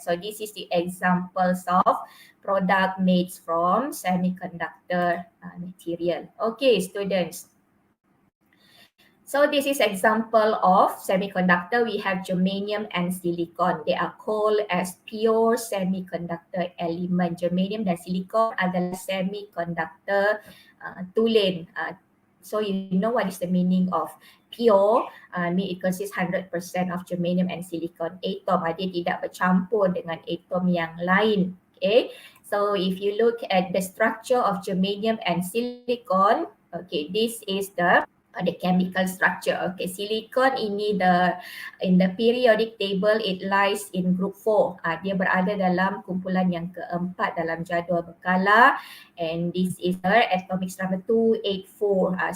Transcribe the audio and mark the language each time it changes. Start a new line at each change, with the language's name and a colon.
English: So this is the examples of product made from semiconductor material. Okay, students. So this is example of semiconductor. We have germanium and silicon. They are called as pure semiconductor element.
Malay: Germanium dan silicon adalah semiconductor tulen.
English: So you know what is the meaning of pure? It consists 100% of germanium and silicon atom.
Malay: Dia tidak bercampur dengan atom yang lain.
English: Okay. So if you look at the structure of germanium and silicon, okay, this is the chemical structure. Okay, silicon ini in the periodic table it lies in group 4.
Malay: Dia berada dalam kumpulan yang keempat dalam jadual berkala,
English: and this is her atomic number 284.